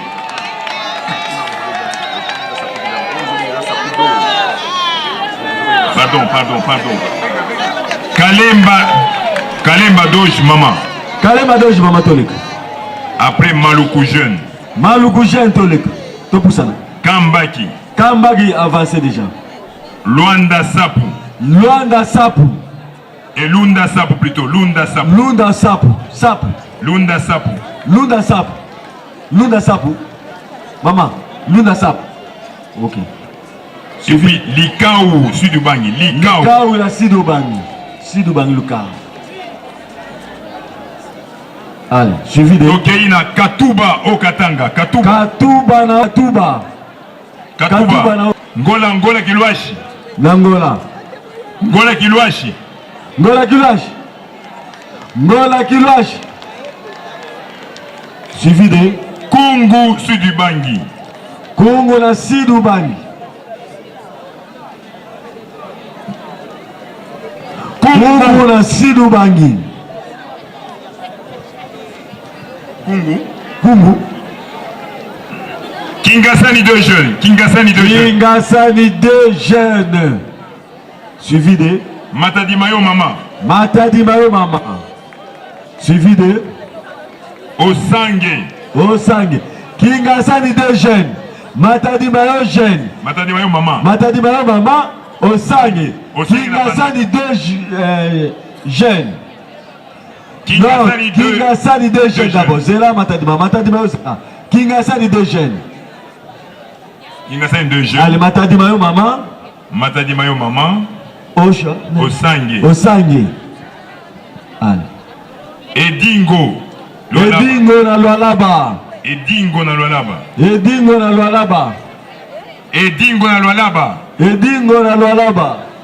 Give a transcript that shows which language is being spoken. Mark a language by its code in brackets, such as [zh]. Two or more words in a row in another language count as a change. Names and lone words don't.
[fr] Pardon. Kalemba Doge, maman. Kalemba Doge, maman Tolik. Après Maluku jeune. [ln] Maluku jeune Tolik. Topusana. [fr] Kambaki. Kambaki avancé déjà. Luanda Sapu. Luanda Sapu. Et Lunda Sapu plutôt. Lunda Sapu. Lunda Sapu. Sapu. Lunda Sapu. Lunda Sapu. Lunda Sapu. Maman. Lunda Sapu. Ok. Et puis Likau, Sud du Bangi. Likau. Likau la Sidubangi. Sidubangi Lukau. Allez, suivi de. [ln] Tokeina Katuba au Katanga. Katuba. Katuba na Katuba. Katuba na Ngola Kilwashi. Nangola. Ngola Kilwashi. Ngola Kilwashi. Ngola Kilwashi. [fr] Suivi de Kungu Sud du Bangi. [ln] Kungu na Sidubangi. Kungu na Sidubangi. [fr] Kungu. Kingasani 2 jeunes. Kingasani 2 jeunes. Suivi de Matadi Mayo Mama. Matadi Mayo Mama. Suivi de Osange. Kingasani 2 jeunes. Matadi Mayo jeune. Matadi Mayo Mama. Matadi Mayo Mama. Osange. Kingasani 2 jeunes. Kingasani 2 jeunes d'abord. C'est là Matadi Mayo. Matadi Mayo. Kingasani 2 jeunes. Kingasani 2 jeunes. Allez, Matadi Mayo Mama. Matadi Mayo Mama. Osange. Allez. [ln] Edingo na Lualaba. Edingo na Lualaba. Edingo na Lualaba. Edingo na Lualaba. Edingo na Lualaba.